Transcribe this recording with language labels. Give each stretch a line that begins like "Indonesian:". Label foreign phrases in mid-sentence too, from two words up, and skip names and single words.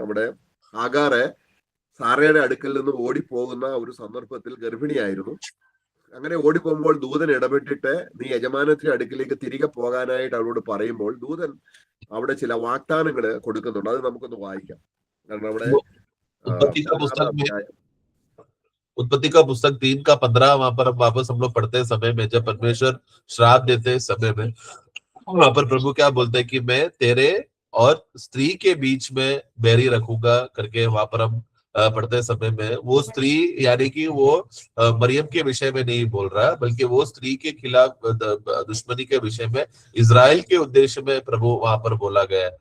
Malayalam: അവിടെ ഹാഗാറ് സാറയുടെ അടുക്കൽ നിന്ന് ഓടിപ്പോകുന്ന ഒരു സന്ദർഭത്തിൽ ഗർഭിണിയായിരുന്നു. അങ്ങനെ ഓടിപ്പോകുമ്പോൾ ദൂതൻ ഇടപെട്ടിട്ട് നീ യജമാനത്തിന്റെ അടുക്കിലേക്ക് തിരികെ പോകാനായിട്ട് അവരോട് പറയുമ്പോൾ ദൂതൻ അവിടെ ചില വാഗ്ദാനങ്ങൾ കൊടുക്കുന്നുണ്ട്. അത് നമുക്കൊന്ന് വായിക്കാം. കാരണം അവിടെ
Hindi: उत्पत्ति का पुस्तक 3 का 15 वहां पर वापस हम लोग पढ़ते समय में जब परमेश्वर श्राप देते समय में वहां पर प्रभु क्या बोलते हैं कि मैं तेरे और स्त्री के बीच में बैरी रखूंगा करके वहां पर हम पढ़ते समय में वो स्त्री यानी कि वो मरियम के विषय में नहीं बोल रहा, बल्कि वो स्त्री के खिलाफ दुश्मनी के विषय में इजराइल के उद्देश्य में प्रभु वहां पर बोला गया है।